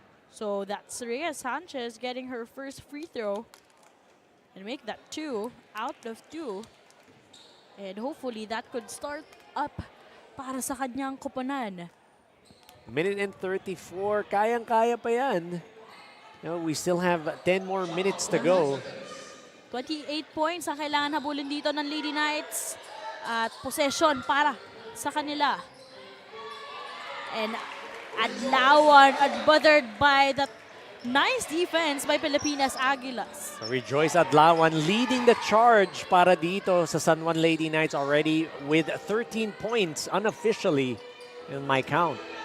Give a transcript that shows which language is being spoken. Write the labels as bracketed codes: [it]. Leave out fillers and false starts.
[en] So that's Rhea Sanchez getting her first free throw and make that 2 out of 2. And hopefully that could start up para sa kanyang koponan. [tl] Minute and 34, kayang-kaya pa yan. [en] We still have 10 more minutes to go. [tl] 28 points ang kailangan habulin dito ng Lady Knights at possession para sa kanila. [en] And Adlawan bothered by that nice defense by Pilipinas Aguilas. Rejoice Adlawan leading the charge para dito sa San Juan Lady Knights already with 13 points unofficially in my count.